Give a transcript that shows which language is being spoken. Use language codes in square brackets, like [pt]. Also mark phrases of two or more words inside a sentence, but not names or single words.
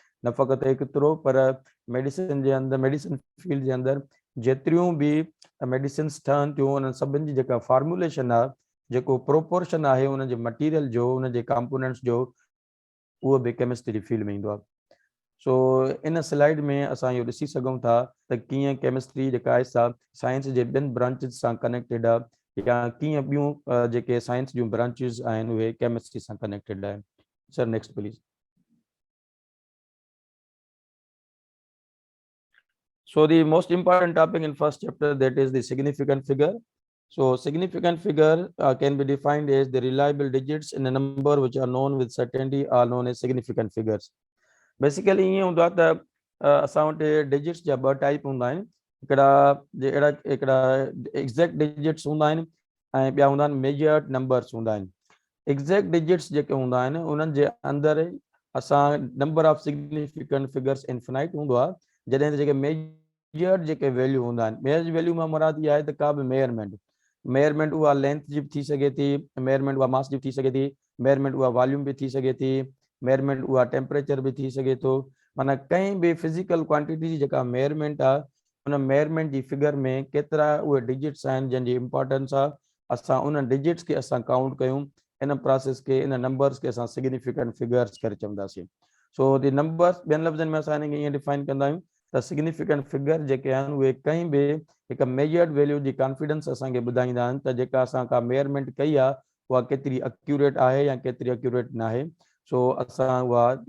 [sd] न फ़क़ति एतिरो पर मेडिसिन जे अंदरि [en] medicine field [sd] जे अंदरि जेतिरियूं बि मेडिसिन्स ठहनि थियूं उन्हनि सभिनि जी जेका फार्मुलेशन आहे, जेको प्रोपोर्शन आहे उनजे मटीरियल जो, उनजे कंपोनेंट्स जो, उहो बि केमिस्ट्री जी फील्ड में ईंदो आहे। सो इन स्लाइड में असां इहो ॾिसी सघूं था त कीअं केमिस्ट्री जेका आहे सा साइंस जे ॿियनि ब्रांचिस सां कनेक्टेड आहे या कीअं ॿियूं जेके साइंस जूं ब्रांचिस आहिनि उहे केमिस्ट्री सां कनेक्टेड आहिनि। [en] sir next please. So the most important topic in first chapter, that is the significant figure. So significant figure can be defined as the reliable digits in a number which are known with certainty are known as significant figures. [sd] Basically [hi] ये होता है [sd] असां वटि digits जा ॿ टाइप हूंदा आहिनि हिकिड़ा [en] exact digits [sd] हूंदा आहिनि ऐं ॿिया हूंदा आहिनि [en] measured numbers [sd] हूंदा आहिनि [en] exact digits [sd] जेके हूंदा आहिनि उन्हनि जे अंदरि असां [en] number of significant figures infinite [sd] हूंदो आहे जॾहिं त जेके measured जेके वैल्यू हूंदा आहिनि [en] measured value [sd] मां मुराद इहा आहे त का बि मेयरमेंट उहा लेंथ जी बि थी सघे थी मेयरमेंट उहा मास जी बि थी सघे थी मेयरमेंट उहा वॉल्यूम बि थी सघे थी मेयरमेंट उहा टेम्परेचर बि थी सघे थो माना कंहिं बि [en] physical quantity [sd] जी जेका मेयरमेंट आहे उन मेयरमेंट जी फिगर में केतिरा उहे डिजिट्स आहिनि जंहिंजी इंपॉर्टेंस आहे असां उन डिजिट्स खे असां काउंट कयूं इन प्रोसेस खे इन नंबर्स खे असां [en] significant figures [sd] करे चवंदासीं [en] so the numbers [sd] ॿियनि लफ़्ज़नि में असां हिनखे ईअं डिफाइन कंदा आहियूं त [en] significant figure [sd] जेके आहिनि उहे कंहिं बि हिकु [en] measured value [sd] जी कॉन्फिडेंस असांखे ॿुधाईंदा आहिनि त जेका असां का मेयरमेंट कई आहे उहा केतिरी एक्यूरेट आहे या केतिरी एक्यूरेट न आहे सो असां उहा